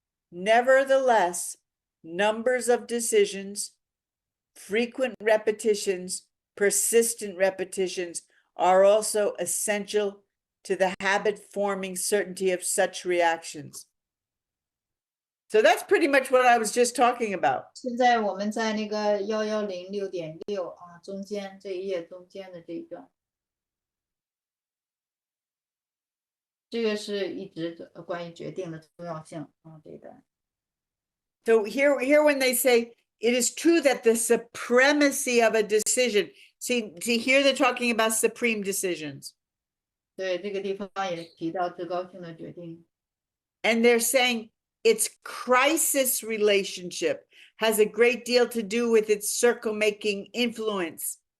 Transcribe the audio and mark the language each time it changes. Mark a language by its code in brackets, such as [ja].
[en] Nevertheless, numbers of decisions, frequent repetitions, persistent repetitions are also essential to the habit-forming certainty of such reactions. So that's pretty much what I was just talking about. [zh] 现在我们在那个1106.6啊，中间这一页中间的这一段，这个是一直关于决定的重要性啊，这一段。 [en] So here when they say it is true that the supremacy of a decision, see here they're talking about supreme decisions. [zh] 对，这个地方也提到至高性的决定。 [en] And they're saying its crisis relationship has a great deal to do with its circle-making influence.